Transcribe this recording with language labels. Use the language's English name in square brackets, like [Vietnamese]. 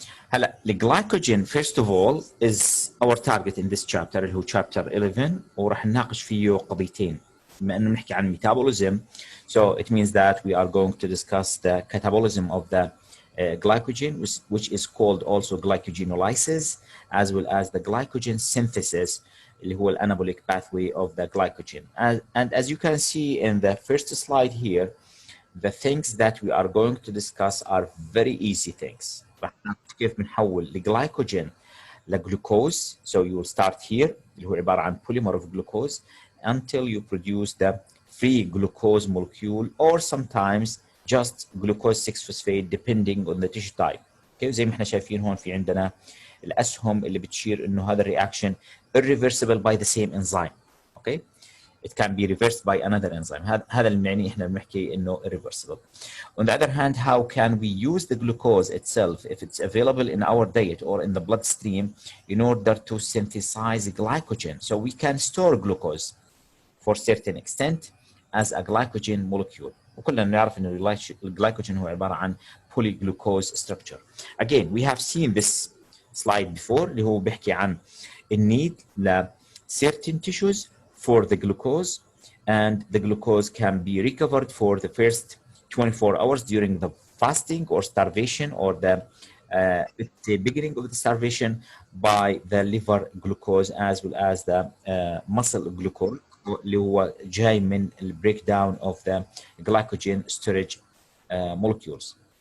[Arabic] هلا الجلايكوجين first of all is our target in this chapter اللي هو chapter 11، وراح نناقش فيه قضيتين بما انه بنحكي عن metabolism. [English] So it means that we are going to discuss the catabolism of the glycogen, which is called also glycogenolysis, as well as the glycogen synthesis اللي هو الانابolic pathway of the glycogen. And as you can see in the first slide here, the things that we are going to discuss are very easy things. [Arabic] راح نعرف كيف بنحول الجلايكوجين لجلوكوز. [English] So you will start here اللي هو عبارة عن polymer of glucose until you produce the free glucose molecule or sometimes just glucose 6-phosphate depending on the tissue type. Okay. [Arabic] زي ما احنا شايفين هون في عندنا الأسهم اللي بتشير إنه هذا الرياكشن irreversible by the same enzyme. [English] Okay. It can be reversed by another enzyme. [Arabic] هذا المعني احنا بنحكي انه irreversible. [English] On the other hand, how can we use the glucose itself if it's available in our diet or in the bloodstream in order to synthesize glycogen? So we can store glucose for certain extent as a glycogen molecule. [Arabic] وكلنا نعرف انه الجلايكوجين هو عبارة عن polyglucose structure. [English] Again, we have seen this slide before اللي هو بيحكي عن النيد ل certain tissues for the glucose, and the glucose can be recovered for the first 24 hours during the fasting or starvation or the beginning of the starvation by the liver glucose as well as the muscle glucose اللي هو جاي من ال breakdown of the glycogen storage molecules.